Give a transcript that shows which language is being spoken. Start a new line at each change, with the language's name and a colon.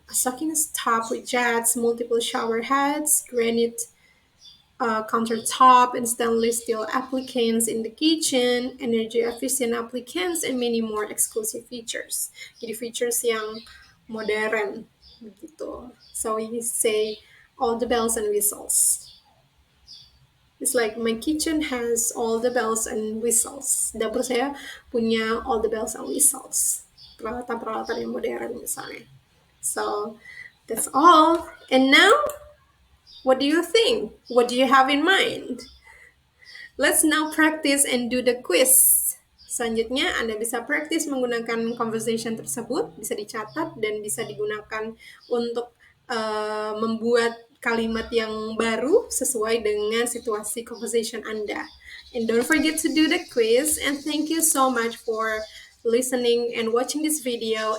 English: A sucking tub with jets, multiple shower heads, granite countertop and stainless steel applicants in the kitchen, energy efficient applicants, and many more exclusive features.
Indonesian: Jadi features yang modern gitu.
English: So we say all the bells and whistles. It's like my kitchen has all the bells and whistles.
Indonesian: Dapur saya punya
English: all the bells and whistles.
Indonesian: Peralatan-peralatan yang modern misalnya.
English: So that's all. And now, what do you think? What do you have in mind? Let's now practice and do the quiz.
Indonesian: Selanjutnya, Anda bisa practice menggunakan conversation tersebut, bisa dicatat dan bisa digunakan untuk membuat kalimat yang baru sesuai dengan situasi conversation Anda.
English: And don't forget to do the quiz. And thank you so much for listening and watching this video.